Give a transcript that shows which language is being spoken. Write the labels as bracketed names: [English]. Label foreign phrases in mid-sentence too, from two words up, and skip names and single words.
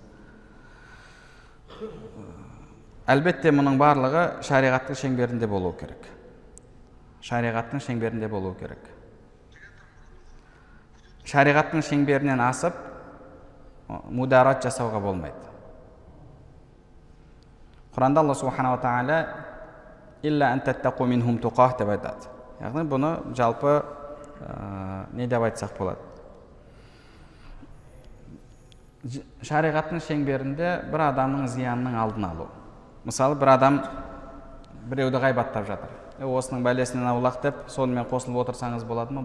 [Kazakh] Әлбетте мұның барлығы шариғаттың шеңберінде болу керек. Шариғаттың шеңберінде болу керек. Шариғаттың шеңберінен асып мударат жасауға болмайды. Құранда Алла [Arabic] سبحانه تعالى إلا أن تتقوا منهم تقاة [Kazakh] деп айтады. Яғни бұны жалпы не деп айтсақ болады? Шариғаттың шеңберінде бір адамның зиянының алдын алу. Мысалы, бір адам біреуді ғайбаттап жатыр. Осының бәлесінен аулақ деп, сонымен қосылып отырсаңыз болады ма?